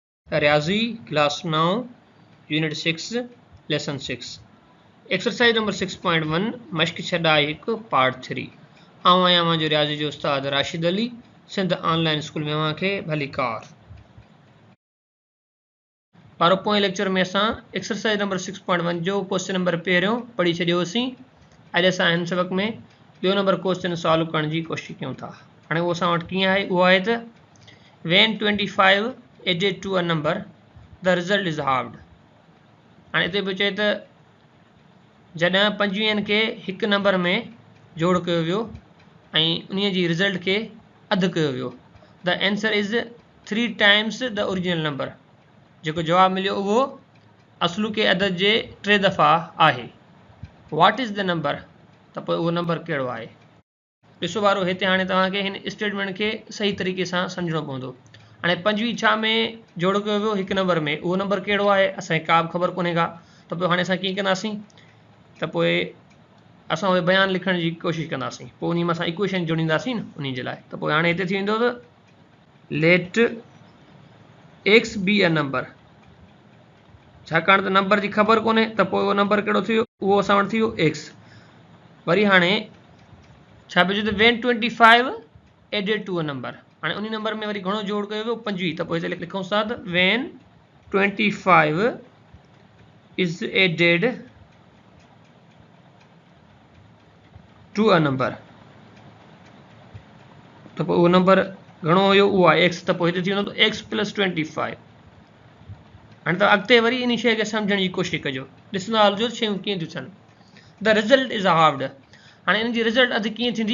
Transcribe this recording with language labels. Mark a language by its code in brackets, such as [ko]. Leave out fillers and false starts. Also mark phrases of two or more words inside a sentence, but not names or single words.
[sd] रियाज़ी [en] class 9 unit 6 lesson 6 exercise number 6.1 [sd] मश्क छॾा हिकु पार्ट 3 आऊं आहियां मुंहिंजो रियाज़ी जो उस्ताद राशिद अली सिंध ऑनलाइन स्कूल में अव्हांखे भली कार पारो पोएं लेक्चर में असां [en] exercise number 6.1 [sd] जो [en] question number [sd] पहिरियों पढ़ी छॾियोसीं। अॼु असां हिन सबक में ॿियो नंबर [en] question solve [sd] करण जी कोशिशि कयूं था। हाणे उहो असां वटि कीअं आहे, उहो आहे त [en] when 25 added to a number the result is halved। [sd] हाणे हिते पियो चए त जॾहिं 25 खे हिकु नंबर में जोड़ कयो वियो ऐं उन जी रिज़ल्ट खे अधु कयो वियो, [en] the answer is 3 times the original number. [sd] जेको जवाबु मिलियो उहो असलु के अदद जे 3 दफ़ा आहे। [en] what is the number, [sd] त पोइ उहो नंबर कहिड़ो आहे। ॾिसो वारो हिते हाणे तव्हांखे हिन स्टेटमेंट खे सही तरीक़े सां सम्झणो पवंदो। हाणे 25 छा में जोड़ कयो वियो हिकु नंबर में, उहो नंबर कहिड़ो आहे असांखे का बि ख़बर कोन्हे का। त पोइ हाणे असां कीअं कंदासीं, त पोइ असां उहे बयान लिखण जी कोशिशि कंदासीं, पोइ उन में असां इक्वेशन जोड़ींदासीं न उन जे लाइ। त पोइ हाणे हिते थी वेंदो त [en] let x be a number, [sd] छाकाणि त नंबर जी ख़बर कोन्हे त पोइ उहो नंबर कहिड़ो थी वियो, उहो असां वटि थी वियो एक्स। वरी हाणे छा पियो चए त [en] when 25 added to a number, [sd] हाणे उन नंबर में वरी घणो जोड़ कयो वियो 25। त पोइ हिते लिखूं था त [en] when 25 is added to a number, [sd] त पोइ उहो नंबर घणो हुयो, उहो आहे एक्स। त पोइ हिते थी वेंदो [en] x plus 25. [sd] हाणे त अॻिते वरी इन शइ खे सम्झण जी कोशिशि कजो, ॾिसंदा हलिजो शयूं कीअं थियूं थियनि। [en] the result is halved, [sd] हाणे इन जी रिज़ल्ट अधु कीअं थींदी।